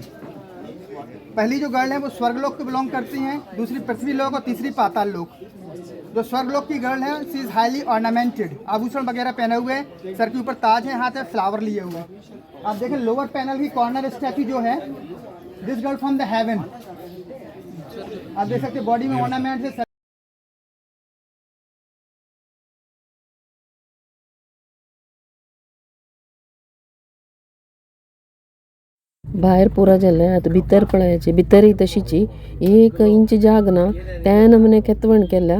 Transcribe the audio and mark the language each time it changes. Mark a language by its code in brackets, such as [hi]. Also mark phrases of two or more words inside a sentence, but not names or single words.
[hi] पहली जो गर्ल है वो स्वर्गलोक को बिलोंग करती हैं, दूसरी पृथ्वी लोक और तीसरी पाताल लोक। जो स्वर्गलोक की गर्ल है [en] she is highly ornamented, [hi] आभूषण वगैरह पहने हुए, सर के ऊपर ताज है, हाथ में फ्लावर लिए हुए। आप देखें [en] lower panel [hi] की [en] corner statue [hi] जो है, [en] this girl from the heaven. [hi] आप देख सकते बॉडी में ऑर्नामेंट है। [kok] भायर पुरा जालें, आतां भितर पळयाची, भितरय तशीची 1 इंच जाग ना, त्या नमने केतवण केल्या।